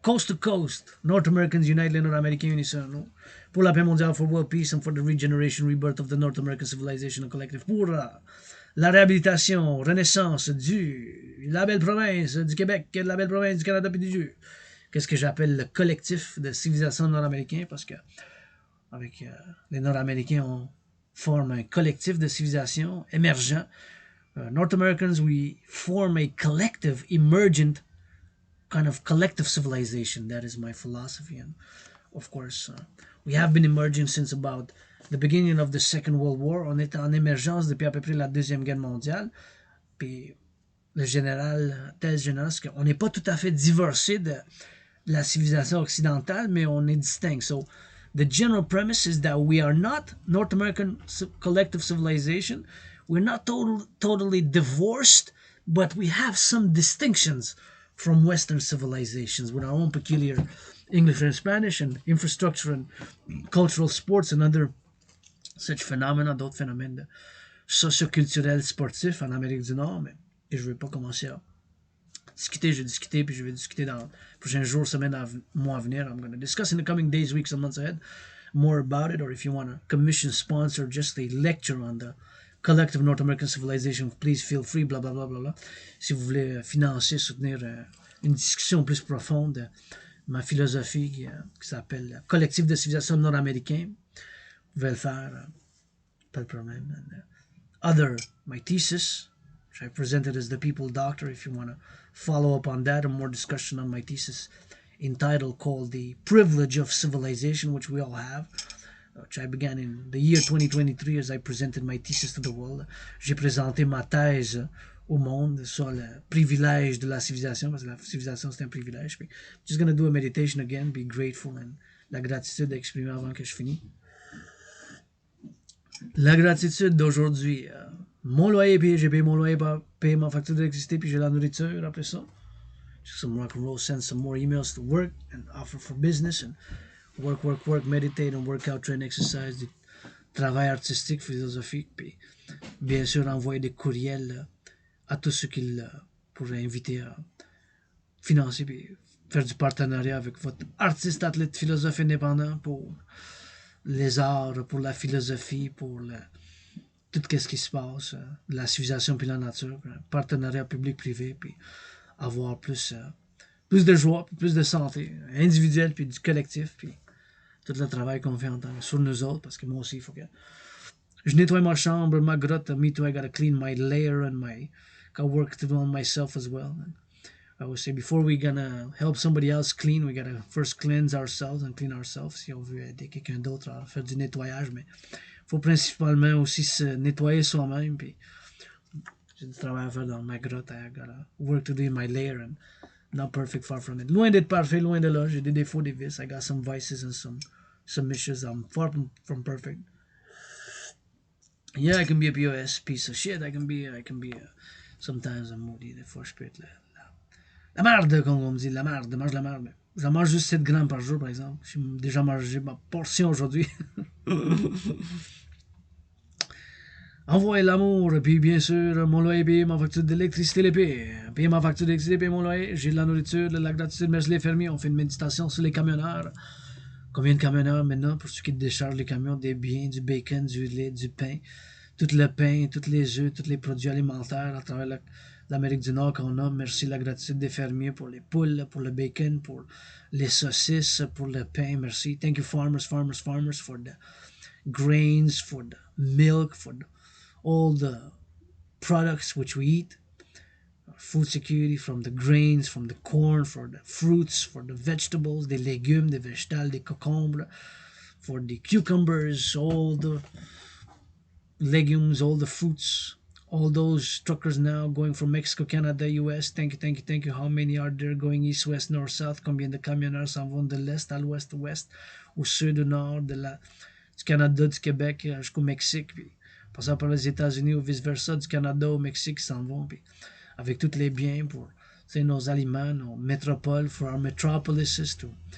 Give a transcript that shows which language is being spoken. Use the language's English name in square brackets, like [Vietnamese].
[English] Coast to coast, North Americans unite, [French] les Nord-Américains unissons-nous pour la paix mondiale, [English] for world peace and for the regeneration, rebirth of the North American civilization and collective, [French] pour la réhabilitation, renaissance la belle province du Québec, de la belle province du Canada et du Dieu. Qu'est-ce que j'appelle le collectif de civilisation nord-américain, parce que avec les Nord-Américains, on forme un collectif de civilisation émergent. [English] North Americans, we form a collective, emergent kind of collective civilization. That is my philosophy. And of course, we have been emerging since about the beginning of the Second World War. [French] On est en émergence depuis à peu près la Deuxième Guerre mondiale. Puis le général, thèse générale, c'est qu'on n'est pas tout à fait divorcé de la civilisation occidentale, mais on est distinct. [English] So the general premise is that we are not North American collective civilization. We're not totally divorced, but we have some distinctions from Western civilizations with our own peculiar English and Spanish and infrastructure and cultural sports and other such phenomena, [French] d'autres phénomènes socioculturels sportifs en Amérique du Nord. Mais je ne vais pas commencer à discuter. Je vais discuter, puis je vais discuter dans les prochains jours, semaines, mois à venir. [English] I'm going to discuss in the coming days, weeks, and months ahead more about it. Or if you want to commission, sponsor just a lecture on the collective North American civilization, please feel free, bla bla bla bla bla. [French] Si vous voulez financer, soutenir une discussion plus profonde de ma philosophie qui s'appelle Collectif de civilisation nord-américain, vous pouvez le faire, pas de problème. [English] And, my thesis, which I presented as the People Doctor, if you want to follow up on that, or more discussion on my thesis entitled called The Privilege of Civilization, which we all have, which I began in the year 2023 as I presented my thesis to the world. [French] J'ai présenté ma thèse au monde sur le privilège de la civilisation, parce que la civilisation c'est un privilège. [English] I'm just going to do a meditation again, be grateful and [French] la gratitude à exprimer avant que je finisse. La gratitude d'aujourd'hui. Mon loyer payé, j'ai payé mon loyer, payé ma facture d'électricité, puis j'ai la nourriture après ça. [English] Some rock and roll, send some more emails to work and offer for business and work, meditate and workout, train, exercise, [French] du travail artistique, philosophique, puis bien sûr envoyer des courriels à tous ceux qui pourraient inviter à financer puis faire du partenariat avec votre artiste, athlète, philosophe indépendant pour les arts, pour la philosophie, pour tout ce qui se passe, la civilisation puis la nature, partenariat public-privé, puis avoir plus de joie, puis plus de santé individuelle, puis du collectif, puis tout le travail qu'on fait en tant sur nous autres, parce que moi aussi, il faut que je nettoie ma chambre, ma grotte. [English] Me too, I gotta clean my lair and gotta work on myself as well. And I would say before we gonna help somebody else clean, we gotta first cleanse ourselves and clean ourselves [French] si on veut aider quelqu'un d'autre à faire du nettoyage, mais faut principalement aussi se nettoyer soi-même, puis j'ai du travail à faire dans ma grotte. [English] I gotta work to do in my lair and not perfect, far from it. [French] Loin d'être parfait, loin de là, j'ai des défauts, des vices. [English] I got some vices and some issues. I'm far from perfect. Yeah, I can be a POS piece of shit. I can be sometimes I'm moody. [French] Des fois, je peux être la merde, comme on me dit, la merde, mange la merde. J'en mange juste 7 grammes par jour, par exemple. J'ai déjà mangé ma portion aujourd'hui. Envoyer l'amour, puis bien sûr, mon loyer payé, ma facture d'électricité les paye. Payer ma facture d'électricité, payer mon loyer. J'ai de la nourriture, de la gratitude, merci les fermiers. On fait une méditation sur les camionneurs. Combien de camionneurs maintenant, pour ceux qui déchargent les camions, des biens, du bacon, du lait, du pain, tout le pain, tous les œufs, tous les produits alimentaires à travers l'Amérique du Nord qu'on a. Merci la gratitude des fermiers pour les poules, pour le bacon, pour les saucisses, pour le pain. Merci. [English] Thank you farmers for the grains, for the milk, for all the products which we eat. Food security from the grains, from the corn, for the fruits, for the vegetables, [French] des légumes, des végétales, des concombres, [English] for the cucumbers, all the legumes, all the fruits, all those truckers now going from Mexico, Canada, US. Thank you. How many are there going east, west, north, south? [French] Combien de camionneurs s'en vont de l'est à l'ouest, ouest, au sud, au nord, du Canada, du Québec jusqu'au Mexique, puis passant par les États-Unis ou vice-versa, du Canada au Mexique, ils s'en vont, puis avec tous les biens pour nos aliments, nos métropoles, [English] for our metropolises, to